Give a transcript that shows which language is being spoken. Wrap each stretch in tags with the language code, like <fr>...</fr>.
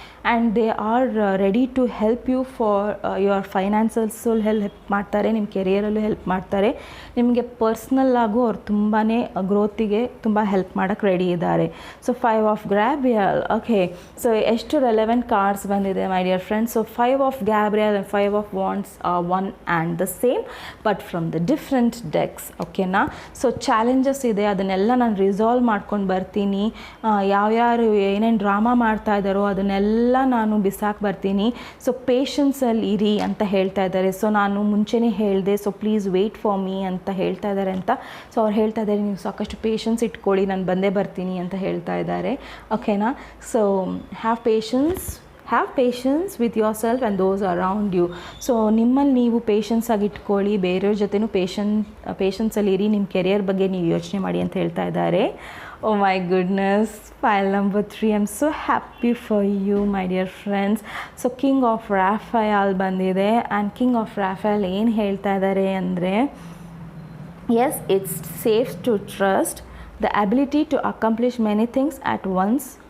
<en>and they are ready to help you for your financials</en> <kn>help ಮಾಡ್ತಾರೆ, ನಿಮ್ಮ ಕೆರಿಯರಲ್ಲೂ help ಮಾಡ್ತಾರೆ. ನಿಮಗೆ ಪರ್ಸ್ನಲ್ಲಾಗೂ ಅವ್ರು ತುಂಬಾ ಗ್ರೋತಿಗೆ ತುಂಬ ಹೆಲ್ಪ್ ಮಾಡೋಕ್ಕೆ ರೆಡಿ ಇದ್ದಾರೆ. So 5 of Gabriel. Okay, so ಎಷ್ಟು ರೆಲೆವೆಂಟ್ ಕಾರ್ಡ್ಸ್ ಬಂದಿದೆ my dear friends.</kn> <en>So 5 of Gabriel and 5 of Wands are one and the same but from the different decks.</en> <kn>ಓಕೆನಾ? ಸೊ ಚಾಲೆಂಜಸ್ ಇದೆ, ಅದನ್ನೆಲ್ಲ ನಾನು ರಿಸಾಲ್ವ್ ಮಾಡ್ಕೊಂಡು ಬರ್ತೀನಿ. ಯಾವ್ಯಾರು ಏನೇನು ಡ್ರಾಮಾ ಮಾಡ್ತಾ ಇದ್ದಾರೋ ಅದನ್ನೆಲ್ಲ ನಾನು ಬಿಸಾಕಿ ಬರ್ತೀನಿ. ಸೊ ಪೇಷನ್ಸಲ್ಲಿ ಇರಿ ಅಂತ ಹೇಳ್ತಾ ಇದ್ದಾರೆ. ಸೊ ನಾನು ಮುಂಚೆನೇ ಹೇಳಿದೆ, so</kn> <en>please wait for me</en> <kn>ಅಂತ ಹೇಳ್ತಾ ಇದ್ದಾರೆ ಅಂತ. ಸೊ ಅವ್ರು ಹೇಳ್ತಾ ಇದ್ದಾರೆ, ನೀವು ಸಾಕಷ್ಟು ಪೇಷನ್ಸ್ ಇಟ್ಕೊಳ್ಳಿ, ನಾನು ಬಂದೇ ಬರ್ತೀನಿ ಅಂತ ಹೇಳ್ತಾ ಇದ್ದಾರೆ. ಓಕೆನಾ?</kn> <en>So have patience with yourself and those around you.</en> <kn>So ನಿಮ್ಮಲ್ಲಿ ನೀವು ಪೇಷನ್ಸ್ ಆಗಿ ಇಟ್ಕೊಳ್ಳಿ, ಬೇರೆಯವ್ರ ಜೊತೆನೂ ಪೇಷನ್ಸಲ್ಲಿ ಇರಿ, ನಿಮ್ಮ ಕೆರಿಯರ್ ಬಗ್ಗೆ ನೀವು ಯೋಚನೆ ಮಾಡಿ ಅಂತ ಹೇಳ್ತಾ ಇದ್ದಾರೆ.</kn> <en>Oh my goodness, pile number 3. I'm so happy for you, my dear friends. So King of Raphael ಬಂದಿದೆ. And king of Raphael</en> <kn>ಏನು ಹೇಳ್ತಾ ಇದ್ದಾರೆ ಅಂದರೆ,</kn> <en>yes, it's safe to trust the ability to accomplish many things at once.</en>